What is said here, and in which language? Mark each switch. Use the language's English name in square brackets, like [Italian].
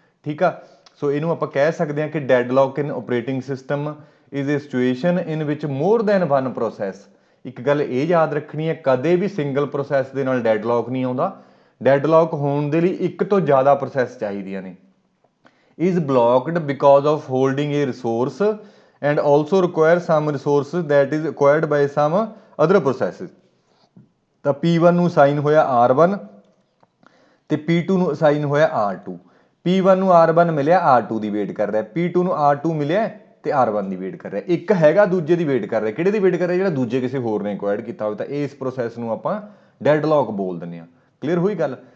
[Punjabi] ਠੀਕ ਆ, ਸੋ ਇਹਨੂੰ ਆਪਾਂ ਕਹਿ ਸਕਦੇ ਹਾਂ ਕਿ [English] Deadlock in operating system is a situation in which more than one process. [Punjabi] ਇੱਕ ਗੱਲ ਇਹ ਯਾਦ ਰੱਖਣੀ ਹੈ, ਕਦੇ ਵੀ ਸਿੰਗਲ ਪ੍ਰੋਸੈਸ ਦੇ ਨਾਲ ਡੈਡਲੌਕ ਨਹੀਂ ਆਉਂਦਾ। ਡੈਡਲੌਕ ਹੋਣ ਦੇ ਲਈ ਇੱਕ ਤੋਂ ਜ਼ਿਆਦਾ ਪ੍ਰੋਸੈਸ ਚਾਹੀਦੀਆਂ ਨੇ। [English] is blocked because of holding a resource and also require some resources that is acquired by some other processes। [Punjabi] ਤਾਂ P1 ਨੂੰ ਅਸਾਈਨ ਹੋਇਆ R1 ਤੇ P2 ਨੂੰ ਅਸਾਈਨ ਹੋਇਆ R2। P1 ਨੂੰ R1 ਮਿਲਿਆ, R2 ਦੀ ਵੇਟ ਕਰ ਰਿਹਾ, P2 ਨੂੰ R2 ਮਿਲਿਆ ਤੇ R1 ਦੀ ਵੇਟ ਕਰ ਰਿਹਾ। ਇੱਕ ਹੈਗਾ ਦੂਜੇ ਦੀ ਵੇਟ ਕਰ ਰਿਹਾ, ਕਿਹੜੇ ਦੀ ਵੇਟ ਕਰ ਰਿਹਾ? ਜਿਹੜਾ ਦੂਜੇ ਕਿਸੇ ਹੋਰ ਨੇ ਐਕਵਾਇਰਡ ਕੀਤਾ ਹੋਵੇ। ਤਾਂ ਇਸ ਪ੍ਰੋਸੈਸ ਨੂੰ ਆਪਾਂ ਡੈਡਲੌਕ ਬੋਲ ਦਿੰਦੇ ਹਾਂ। ਕਲੀਅਰ ਹੋਈ ਗੱਲ?